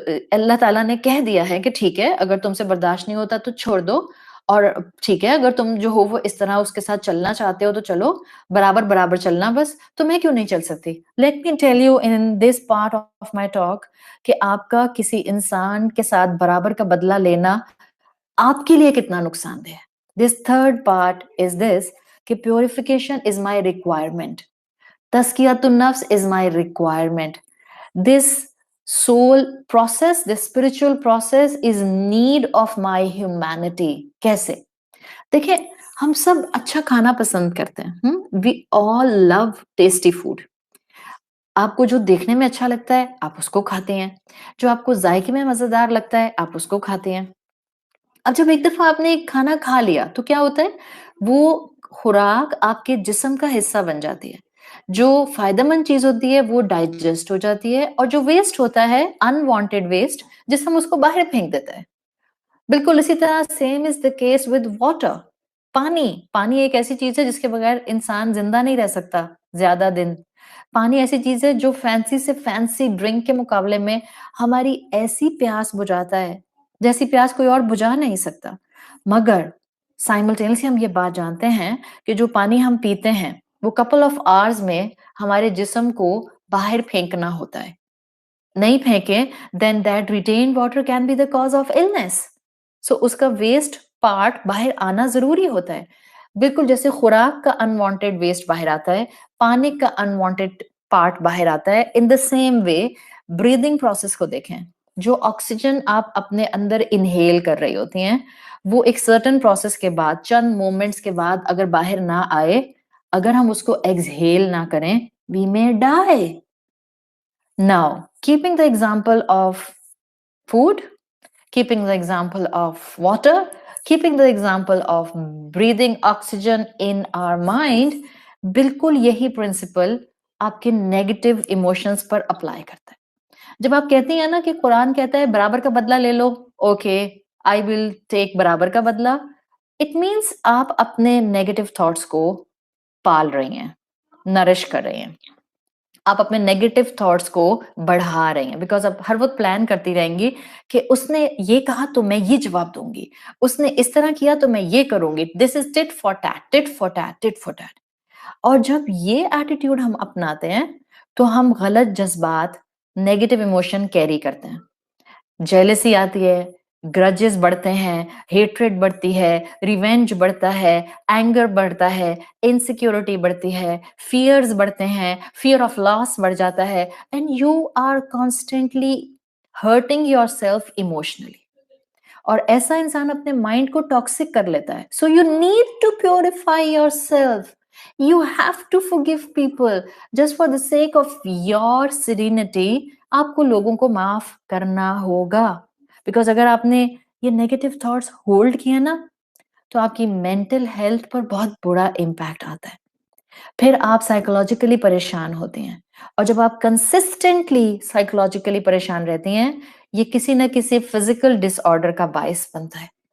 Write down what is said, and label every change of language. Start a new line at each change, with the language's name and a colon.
Urdu: اللہ تعالیٰ نے کہہ دیا ہے کہ ٹھیک ہے اگر تم سے برداشت نہیں ہوتا تو چھوڑ دو، اور ٹھیک ہے اگر تم جو ہو وہ اس طرح اس کے ساتھ چلنا چاہتے ہو تو چلو، برابر برابر چلنا بس، تو میں کیوں نہیں چل سکتی؟
English: let me tell you in this part of my talk
Urdu: کہ آپ کا کسی انسان کے ساتھ برابر کا بدلہ لینا آپ کے لیے کتنا نقصان دہ ہے.
English: This third part is this کہ purification is my requirement, تزکیۃ النفس is my requirement. This soul process, this spiritual process is need of my humanity.
Urdu: کیسے؟ دیکھیں ہم سب اچھا کھانا پسند کرتے ہیں.
English: We all love tasty food.
Urdu: آپ کو جو دیکھنے میں اچھا لگتا ہے آپ اس کو کھاتے ہیں، جو آپ کو ذائقے میں مزیدار لگتا ہے آپ اس کو کھاتے ہیں. اب جب ایک دفعہ آپ نے ایک کھانا کھا لیا تو کیا ہوتا ہے؟ وہ خوراک آپ کے جسم کا حصہ بن جاتی ہے. جو فائدہ مند چیز ہوتی ہے وہ ڈائجسٹ ہو جاتی ہے، اور جو ویسٹ ہوتا ہے انوانٹیڈ ویسٹ جسم اس کو باہر پھینک دیتا ہے. بالکل اسی طرح
English: Same is the case with water.
Urdu: پانی ایک ایسی چیز ہے جس کے بغیر انسان زندہ نہیں رہ سکتا زیادہ دن. پانی ایسی چیز ہے جو فینسی سے فینسی ڈرنک کے مقابلے میں ہماری ایسی پیاس بجھاتا ہے جیسی پیاس کوئی اور بجھا نہیں سکتا. مگر سائملٹینیسلی ہم یہ بات جانتے ہیں کہ جو پانی ہم پیتے ہیں وہ
English: couple of hours
Urdu: میں ہمارے جسم کو باہر پھینکنا ہوتا ہے. نہیں پھینکیں
English: then that retained water can be the cause of illness.
Urdu: So اس کا ویسٹ پارٹ باہر آنا ضروری ہوتا ہے. بالکل جیسے خوراک کا انوانٹیڈ ویسٹ باہر آتا ہے، پانی کا انوانٹیڈ پارٹ باہر آتا ہے.
English: in the same way
Urdu: breathing process کو دیکھیں، جو آکسیجن آپ اپنے اندر انہیل کر رہی ہوتی ہیں وہ ایک سرٹن پروسیس کے بعد چند مومنٹس کے بعد اگر باہر نہ آئے، اگر ہم اس کو ایکسہیل نہ کریں
English: we may die. Now keeping the example of food, keeping the example of water, keeping the example of breathing oxygen in our mind,
Urdu: بالکل یہی پرنسپل آپ کے نیگیٹو ایموشنز پر اپلائی کرتا ہے. جب آپ کہتی ہیں نا کہ قرآن کہتا ہے برابر کا بدلہ لے لو،
English: okay I will take
Urdu: برابر کا بدلہ،
English: it means
Urdu: آپ اپنے نیگیٹو تھاٹس کو پال رہی ہیں، نرش کر رہی ہیں، آپ اپنے نیگیٹو تھاٹس کو بڑھا رہے ہیں، بیکاز آپ ہر وقت پلان کرتی رہیں گی کہ اس نے یہ کہا تو میں یہ جواب دوں گی، اس نے اس طرح کیا تو میں یہ کروں گی،
English: this is tit for tat,
Urdu: tit for tat, tit for tat. اور جب یہ ایٹیٹیوڈ ہم اپناتے ہیں تو ہم غلط جذبات، نیگیٹو ایموشن کیری کرتے ہیں. جیلسی آتی ہے، گرجز بڑھتے ہیں، ہیٹریڈ بڑھتی ہے، ریونج بڑھتا ہے، اینگر بڑھتا ہے، انسیکیورٹی بڑھتی ہے، فیئرز بڑھتے ہیں،
English: fear of loss
Urdu: بڑھ جاتا ہے،
English: And you are constantly hurting yourself emotionally.
Urdu: اور ایسا انسان اپنے مائنڈ کو ٹاکسک کر لیتا ہے.
English: So you need to purify yourself. You have to forgive people just for the sake of your serenity.
Urdu: آپ کو لوگوں کو معاف کرنا ہوگا، بیکاز اگر آپ نے یہ نیگیٹو تھاٹس ہولڈ کیا نا تو آپ کی مینٹل ہیلتھ پر بہت برا امپیکٹ آتا ہے. پھر آپ سائیکولوجیکلی پریشان ہوتے ہیں، اور جب آپ کنسسٹنٹلی سائیکولوجیکلی پریشان رہتے ہیں یہ کسی نہ کسی فزیکل ڈس آرڈر کا باعث بنتا ہے.